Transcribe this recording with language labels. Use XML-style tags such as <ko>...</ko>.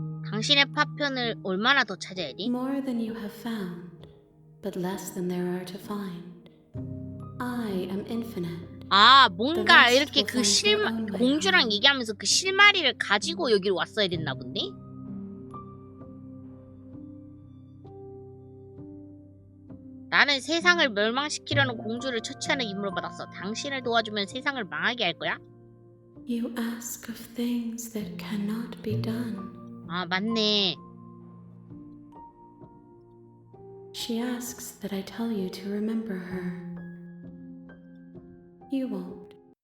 <ko>당신의 파편을 얼마나 더 찾아야 돼?</ko> <en>More than you have found, but less than there are to find. I am infinite.</en> <ko>아, 뭔가 이렇게 그 공주랑 얘기하면서 그 실마리를 가지고 여기로 왔어야 됐나 본데? 나는 세상을 멸망시키려는 공주를 처치하는 임무를 받았어. 당신을 도와주면 세상을 망하게 할 거야?</ko> <en>You ask of things that cannot be done.</en> <ko>아, 맞네.</ko> <en>She asks that I tell you to remember her. You won't.</en>